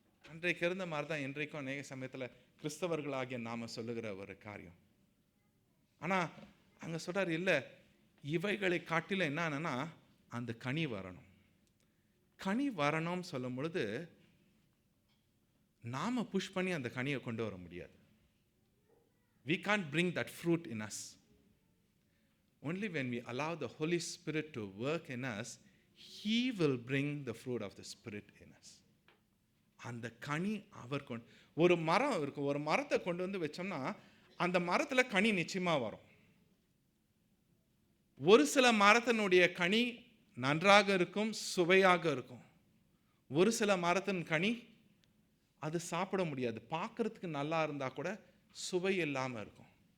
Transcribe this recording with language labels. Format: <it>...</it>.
<ta>அன்றைக்கு இருந்த மாதிரி தான் இன்றைக்கும் அநேக சமயத்தில் கிறிஸ்தவர்களாகிய நாம சொல்லுகிற ஒரு காரியம். ஆனால் அங்கே சொல்கிறார், இல்லை, இவைகளை காட்டில என்னன்னா அந்த கனி வரணும். கனி வரணும்னு சொல்லும் பொழுது நாம புஷ் பண்ணி அந்த கனியை கொண்டு வர முடியாது.</ta> <en>We can't bring that fruit in us. Only when we allow the Holy Spirit to work in us, He will bring the fruit of the Spirit in us.</en> <ta>அந்த கனி அவர் கொண்டு, ஒரு மரம் இருக்கும், ஒரு மரத்தை கொண்டு வந்து வச்சோம்னா அந்த மரத்தில் கனி நிச்சயமாக வரும். ஒரு சில மரத்தினுடைய கனி நன்றாக இருக்கும், சுவையாக இருக்கும். ஒரு சில மரத்தின் கனி அது சாப்பிட முடியாது, பார்க்கறதுக்கு நல்லா இருந்தால் கூட சுவை இல்லாமல் இருக்கும்.</ta>